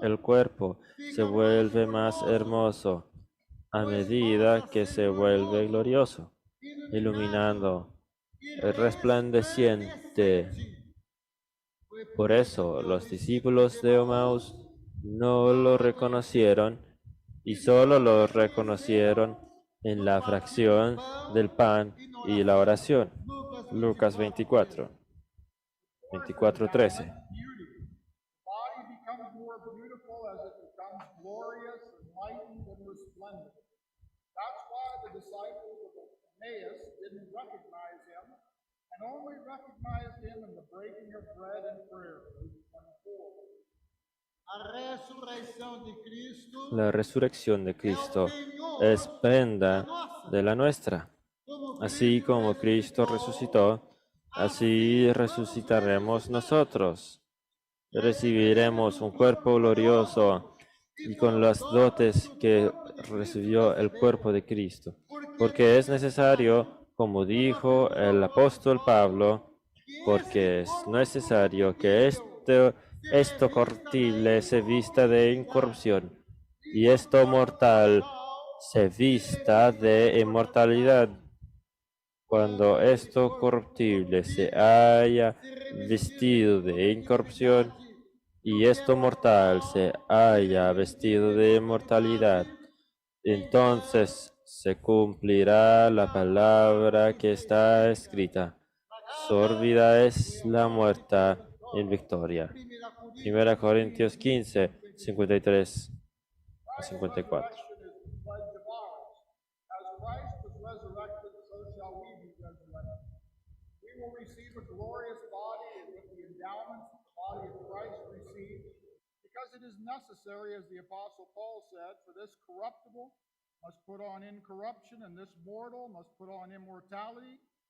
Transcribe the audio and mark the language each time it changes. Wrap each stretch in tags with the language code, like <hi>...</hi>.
<es>El cuerpo se vuelve más hermoso a medida que se vuelve glorioso, iluminando, resplandeciente. Por eso los discípulos de Emaús no lo reconocieron y solo lo reconocieron en la fracción del pan y la oración. Lucas 24, 24:13.</es> <en>Beauty. The body becomes more beautiful as it becomes glorious, enlightened, and resplendent. That's why the disciples of Emmaus didn't recognize him, and only recognized him in the breaking of bread and prayer. Luke 24.</en> <pt>A ressurreição de Cristo</pt> <es>La resurrección de Cristo</es> <pt>penhor</pt> <es>es prenda</es> <pt>nossa.</pt> <es>de la nuestra.</es> <pt>Como</pt> <es>Así como Cristo resucitó, así resucitaremos nosotros. Recibiremos un cuerpo glorioso y con las dotes que recibió el cuerpo de Cristo. Porque es necesario, como dijo el apóstol Pablo, porque es necesario que esto corruptible se vista de incorrupción y esto mortal se vista de inmortalidad. Cuando esto corruptible se haya vestido de incorrupción y esto mortal se haya vestido de mortalidad, entonces se cumplirá la palabra que está escrita. Sórbida es la muerta en victoria. 1 Corintios 15, 53 a 54.</es> <en>Resurrection is the pledge of ours. As Christ was resurrected, so shall we be resurrected. We will receive a glorious body and with the endowments the body of Christ received, because it is necessary, as the Apostle Paul said, for this corruptible must put on incorruption, and this mortal must put on immortality.</en>